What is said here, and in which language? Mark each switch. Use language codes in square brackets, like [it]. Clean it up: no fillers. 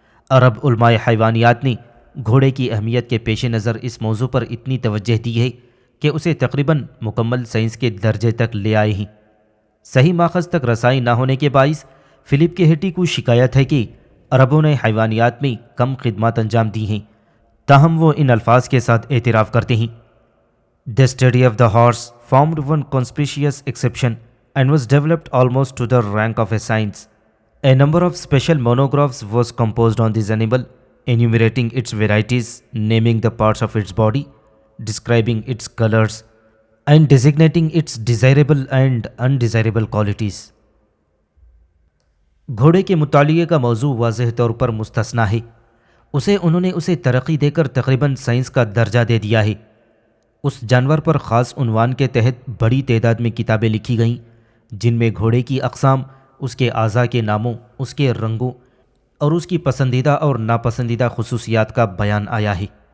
[ur] عرب علماء حیوانیات نے گھوڑے کی اہمیت کے پیش نظر اس موضوع پر اتنی توجہ دی ہے کہ اسے تقریباً مکمل سائنس کے درجے تک لے آئے ہیں۔ صحیح ماخذ تک رسائی نہ ہونے کے باعث فلپ کے ہیٹی کو شکایت ہے کہ عربوں نے حیوانیات میں کم خدمات انجام دی ہیں، تاہم وہ ان الفاظ کے ساتھ اعتراف کرتے ہیں: [en] The study of the horse formed one conspicuous exception and was developed almost to the rank of a science. A number of special monographs was composed on this animal, enumerating its varieties, naming the parts of its body, describing its colors, and designating its desirable and undesirable qualities. [ur] گھوڑے کے مطالعے کا موضوع واضح طور پر مستثنیٰ ہے۔ انہوں نے اسے ترقی دے کر تقریباً سائنس کا درجہ دے دیا ہے۔ اس جانور پر خاص عنوان کے تحت بڑی تعداد میں کتابیں لکھی گئیں جن میں گھوڑے کی اقسام، اس کے اعضاء کے ناموں، اس کے رنگوں اور اس کی پسندیدہ اور ناپسندیدہ خصوصیات کا بیان آیا ہے۔